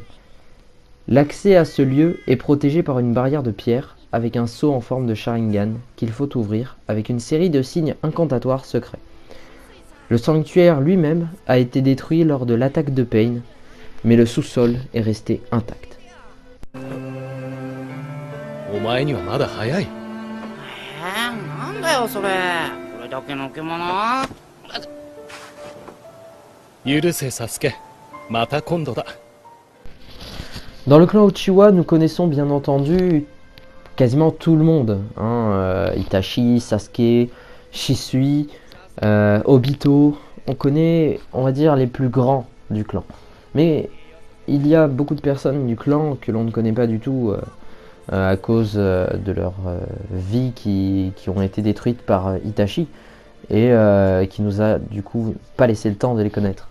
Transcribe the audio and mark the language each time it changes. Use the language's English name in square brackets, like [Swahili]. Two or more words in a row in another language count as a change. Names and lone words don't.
[French] L'accès à ce lieu est protégé par une barrière de pierre avec un seau en forme de Sharingan qu'il faut ouvrir avec une série de signes incantatoires secrets. Le sanctuaire lui-même a été détruit lors de l'attaque de Pain, mais le sous-sol est resté intact. [Japanese] お前にはまだ早い。なんだよそれ。これだけの獣。許せサスケ、また今度だ。 [French] Dans le clan Uchiwa, nous connaissons bien entendu quasiment tout le monde. Itachi, Sasuke, Shisui, Obito. On connaît, on va dire, les plus grands du clan. Mais il y a beaucoup de personnes du clan que l'on ne connaît pas du tout à cause de leur vie qui ont été détruites par Itachi et qui nous a du coup pas laissé le temps de les connaître.